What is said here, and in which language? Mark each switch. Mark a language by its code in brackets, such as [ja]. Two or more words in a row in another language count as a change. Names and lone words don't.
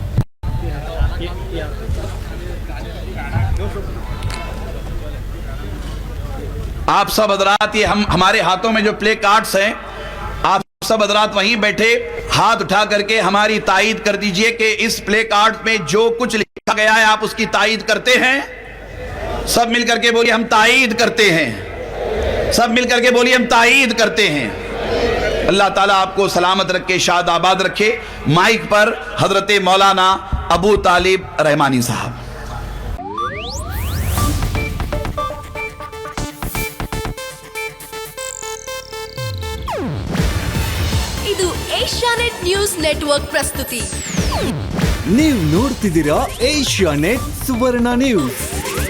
[hi] आप सब हजरात, ये हमारे हाथों में जो प्ले कार्ड्स हैं, आप सब हजरात वहीं बैठे हाथ उठा करके हमारी तायीद कर दीजिए कि इस प्ले कार्ड में जो कुछ लिखा गया है आप उसकी तायीद करते हैं। सब मिल करके बोलिए हम तायीद करते हैं। सब मिल करके बोलिए हम तायीद करते हैं। अल्लाह ताला आपको सलामत रखे, शाद आबाद रखे। माइक पर हजरत मौलाना अबू तालिब रहमानी साहब। [kn] ಇದು ಏಷ್ಯಾನೆಟ್ ನ್ಯೂಸ್ ನೆಟ್ವರ್ಕ್ ಪ್ರಸ್ತುತಿ. ನೀವು ನೋಡ್ತಿದ್ದೀರಾ ಏಷ್ಯಾನೆಟ್ ಸುವರ್ಣ ನ್ಯೂಸ್.